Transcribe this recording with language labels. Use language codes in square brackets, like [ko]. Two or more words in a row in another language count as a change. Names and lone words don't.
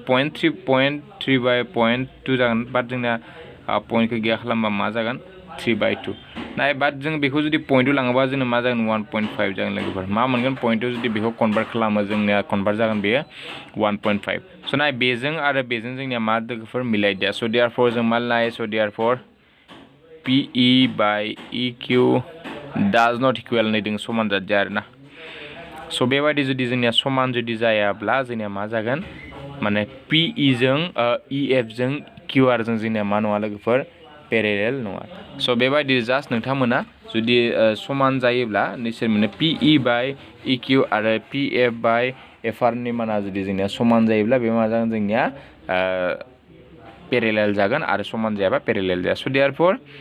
[brx] 0.3 जागोन बाट जोंना पॉइंटखौ गैया खालामबा मा जागोन 3/2 नाय बाट जों बेखौ जुदि पॉइन्टआव लाङोबा जोंनो मा जागोन 1.5 जागोन लोगोफोर मा मोनगोन पॉइन्टआव जुदि बेखौ कन्भार्ट खालामो जोंनिया कन्भार्ट जागोन बेयो 1.5 स' नाय बेजों आरो बेजों जोंनिया मा लोगोफोर मिलायदिया स' देयारफर जों मा लायो स' देयारफर PE [en] by EQ does not equal [brx] नै दों समान जादिया आरोना स' बेबायदि जुदि जोंनिया समान जुदि जायाब्ला जोंनिया मा जागोन माने PE जों EF जों QR जों जोंनिया मा नङा लोगोफोर पेरेलेल नङा स' बेबायदि जास्ट नोंथांमोना जुदि समान जायोब्ला नोंसोर मोनो PE by EQ आरो PF by FR नि माना जुदि जोंनिया समान जायोब्ला बे मा जागोन जोंनिया पेरेलेल जागोन आरो समान जायाबा पेरेलेल जाया स' देयारफर